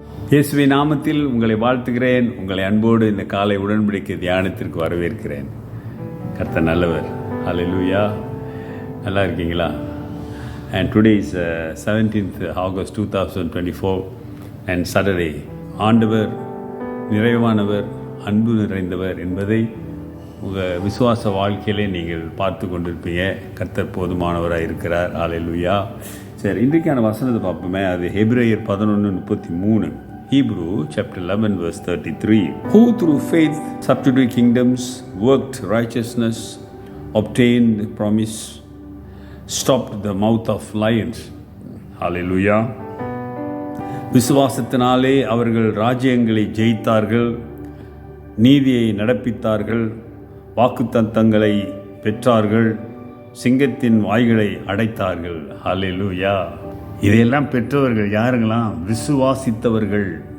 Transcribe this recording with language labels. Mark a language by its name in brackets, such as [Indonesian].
[Tamil] இயேசுவின் நாமத்தில் உங்களை வாழ்த்துகிறேன். உங்களை அன்போடு இந்த காலை உடன்படிக்கை தியானத்திற்கு வரவேற்கிறேன். கர்த்தர் நல்லவர். ஹல்லேலூயா. நல்லா இருக்கீங்களா? [English] And today is 17th August 2024 and Saturday. [Tamil] ஆண்டவர் நிறைவானவர், அன்பு நிறைந்தவர் என்பதை உங்கள் விசுவாச வாழ்க்கையிலே நீங்கள் பார்த்து கொண்டிருப்பீங்க. கர்த்தர் போதுமானவராக இருக்கிறார். ஹல்லேலூயா. சரி, இன்றைக்கான வசனத்தை பார்ப்போமே. அது எபிரேயர் 11:33. [English] Hebrew chapter 11 verse 33. Who through faith subdued kingdoms, worked righteousness, obtained the promise, stopped the mouth of lions. Hallelujah. [Tamil] விசுவாசத்தினாலே அவர்கள் ராஜ்யங்களை ஜெயித்தார்கள், நீதியை நடப்பித்தார்கள், வாக்குத்தத்தங்களை பெற்றார்கள், சிங்கத்தின் வாய்களை அடைத்தார்கள். ஹல்லேலூயா. இதையெல்லாம் பெற்றவர்கள் யாருங்களாம்? விசுவாசித்தவர்கள்.